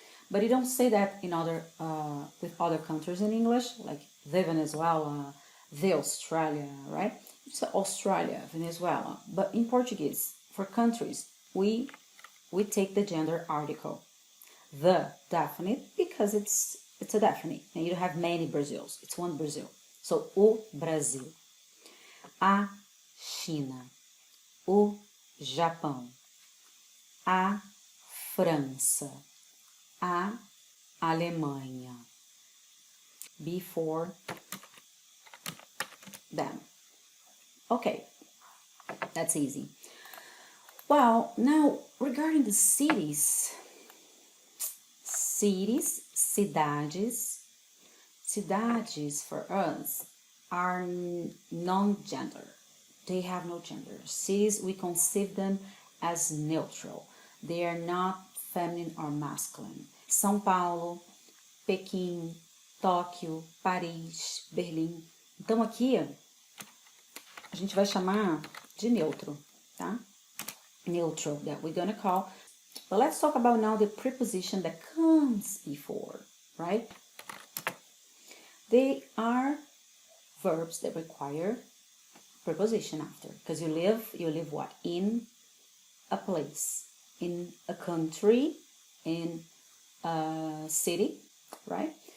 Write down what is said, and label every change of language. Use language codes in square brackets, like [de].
[en] But you don't say that in other with other countries in English, like the Venezuela, the Australia, right? It's Australia, Venezuela. But in Portuguese, for countries, we take the gender article, the definite, because it's a definite, and you don't have many Brazils. It's one Brazil. [pt] So o Brasil, a China, o Japão, a França, a Alemanha. [en] Before them. Okay, that's easy. Well, now regarding the cities, cidades for us are non-gender. They have no gender. Cities, we conceive them as neutral. They are not feminine or masculine. [pt] São Paulo, Pequim, Tóquio, Paris, Berlim. Então aqui a gente vai chamar de neutro, tá? [en] Neutral, that we're gonna call. But let's talk about now the preposition that comes before, right? They are verbs that require preposition after, because you live what? In a place, in a country, in a city, right?